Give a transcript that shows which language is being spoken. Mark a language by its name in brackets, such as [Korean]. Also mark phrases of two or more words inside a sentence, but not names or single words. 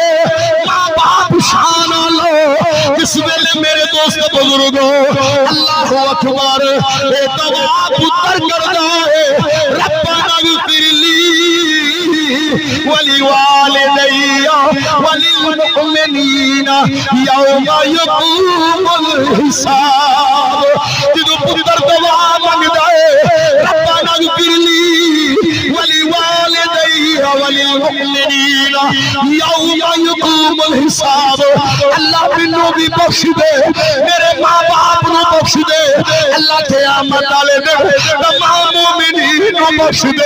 [Punjabi] ماں باپ شان لو اس ویلے میرے دوست بزرگوں، [Arabic] اللہ اکبر، [Punjabi] اے دعا پتر کردا ہے، [Arabic] ربنا اغفر لی ولوالدی وللمؤمنین یوم یقوم الحساب۔ [Punjabi] جدو پتر دعا منگدا ہے، [Arabic] ربنا اغفر لی ولوالدی وللمؤمنین یوم یقوم الحساب، [Punjabi] اللہ مینوں بھی بخش دے، میرے ماں باپ نو بخش دے، اللہ قیامت والے دن تمام مومنین نو بخش دے۔